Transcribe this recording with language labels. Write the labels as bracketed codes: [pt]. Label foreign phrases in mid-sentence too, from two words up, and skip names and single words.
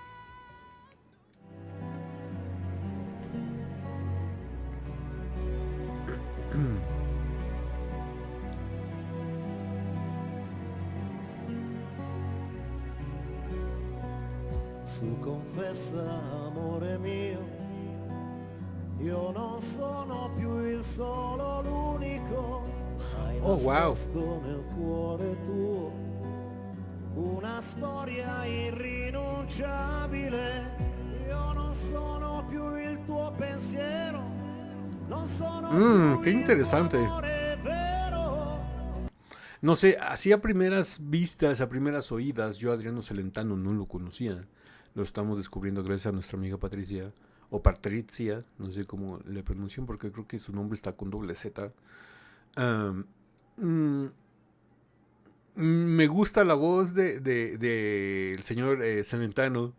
[it] Su confessa, amore mio, io non sono più il solo, l'unico. Hai Oh, wow. nascosto nel cuore tuo una storia irrinunciabile. Io non sono più il tuo pensiero, non sono più [es] Qué [it] il tuo [es] interesante. [it] amore vero. [es] No sé, así a primeras vistas, a primeras oídas, yo a Adriano Celentano no lo conocía. Lo estamos descubriendo gracias a nuestra amiga Patricia, o Patricia, no sé cómo le pronuncian porque creo que su nombre está con doble Z. Um, mm, Me gusta la voz de el señor Celentano.